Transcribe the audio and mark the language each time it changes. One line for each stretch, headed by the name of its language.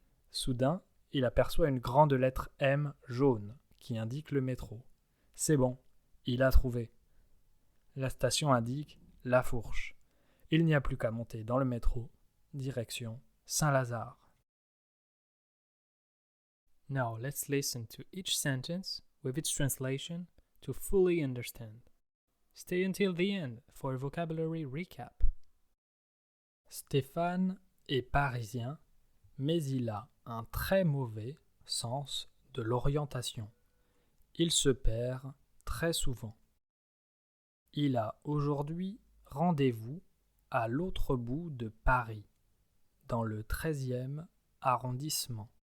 French: Soudain, il aperçoit une grande lettre M jaune qui indique le métro. C'est bon, il a trouvé. La station indique La Fourche. Il n'y a plus qu'à monter dans le métro, direction Saint-Lazare.
English: Now let's listen to each sentence with its translation to fully understand. Stay until the end for a vocabulary recap.
French: Stéphane est parisien, mais il a un très mauvais sens de l'orientation. Il se perd très souvent. Il a aujourd'hui rendez-vous à l'autre bout de Paris, dans le 13e arrondissement.